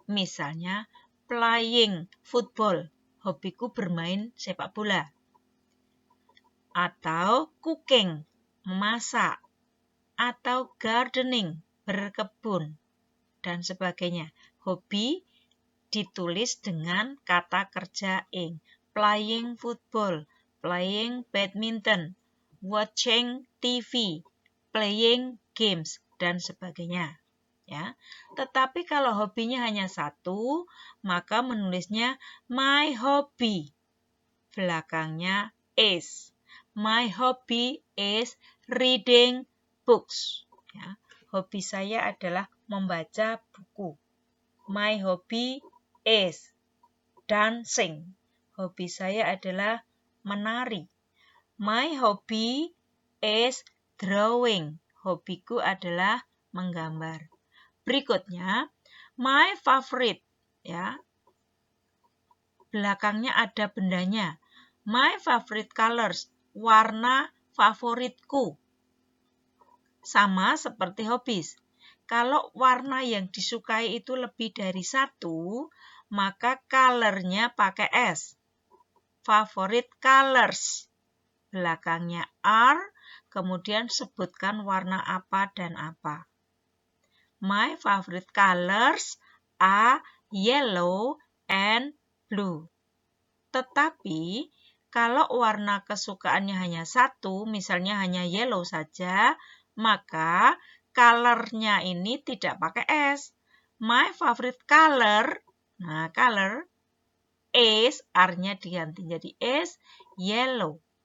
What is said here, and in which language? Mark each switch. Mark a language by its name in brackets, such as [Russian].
[Indonesian] Misalnya [English] playing football. [Indonesian] Hobiku bermain sepak bola. Atau cooking, memasak. Atau gardening, berkebun, dan sebagainya. Hobi ditulis dengan kata kerja ing. [English] Playing football, playing badminton, watching TV, playing games, [Indonesian] dan sebagainya. [English] Ya. [Indonesian] Tetapi kalau hobinya hanya satu, maka menulisnya [English] my hobby. [Indonesian] Belakangnya [English] is. My hobby is reading books. [Indonesian] Ya. Hobi saya adalah membaca buku. [English] My hobby is dancing. [Indonesian] Hobi saya adalah menari. [English] My hobby is drawing. [Indonesian] Hobiku adalah menggambar. Berikutnya, [English] my favorite. [Indonesian] Ya. Belakangnya ada bendanya. [English] My favorite colors. [Indonesian] Warna favoritku. Sama seperti hobbies. Kalau warna yang disukai itu lebih dari satu, maka colornya pakai S. [English] Favorite colors. [Indonesian] Belakangnya are, kemudian sebutkan warna apa dan apa. [English] My favorite colors are yellow and blue. [Indonesian] Tetapi, kalau warna kesukaannya hanya satu, misalnya hanya yellow saja, maka color-nya ini tidak pakai S. [English] My favorite color, nah color, is, [Indonesian] R-nya diganti jadi [English] is, yellow.